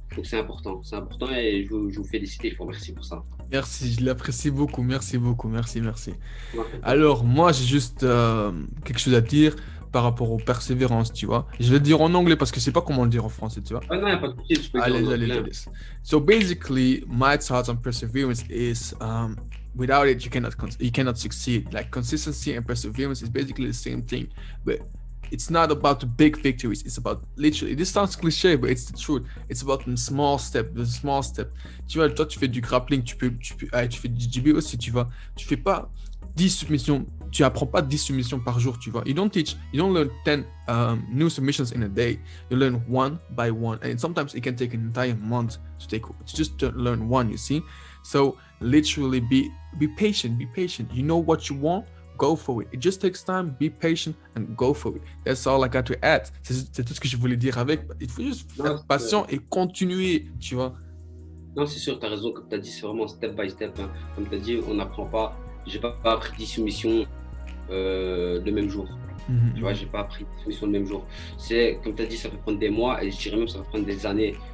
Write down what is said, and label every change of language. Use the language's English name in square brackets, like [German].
[French] Donc c'est important et je vous félicite et je vous remercie pour ça. Merci, je l'apprécie beaucoup. Merci beaucoup. Merci, merci. Ouais, c'est ça. Alors, moi, j'ai juste quelque chose à dire par rapport aux persévérances, tu vois. Je vais le dire en anglais parce que je sais pas comment le dire en français, tu vois. Ah non, il n'y a pas de souci, tu peux le dire en Allez, allez, anglais. allez. [English] So basically, my thoughts on perseverance is without it, you cannot succeed. Like consistency and perseverance is basically the same thing, but it's not about the big victories. It's about literally. This sounds cliché, but it's the truth. It's about the small step, the small step. [French] Tu vois, toi, tu fais du grappling, tu fais du JB aussi, tu vois. Tu fais pas 10 submissions. Tu apprends pas 10 submissions par jour, tu vois. [English] You don't learn 10 new submissions in a day. You learn one by one, and sometimes it can take an entire month to learn one. You see, so literally be patient. Be patient. You know what you want. Go for it. It just takes time. Be patient and go for it. That's all I got to add. [French] C'est tout ce que je voulais dire avec. Il faut juste Non, être patient et continuer, tu vois. non, c'est sûr, tu as raison. Comme tu as dit, c'est vraiment [English] step by step, [French] hein. Comme tu as dit, on n'apprend pas. J'ai pas appris 10 soumissions le même jour. Tu vois, j'ai pas appris 10 soumissions le même jour. C'est, comme tu as dit, ça peut prendre des mois et je dirais même ça va prendre des années.